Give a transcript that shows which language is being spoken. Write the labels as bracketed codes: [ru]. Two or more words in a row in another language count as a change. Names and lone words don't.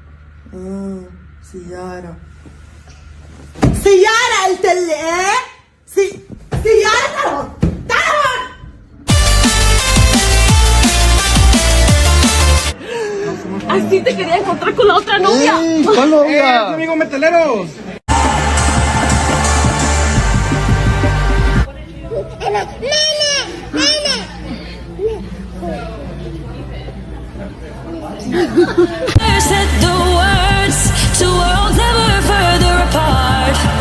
[ar] سيارة قلت لي ايه؟ سيارة تعال [es] Así te quería encontrar con la otra novia. ¿Cuál novia? Amigos metaleros. [en] Said the words to worlds ever further apart.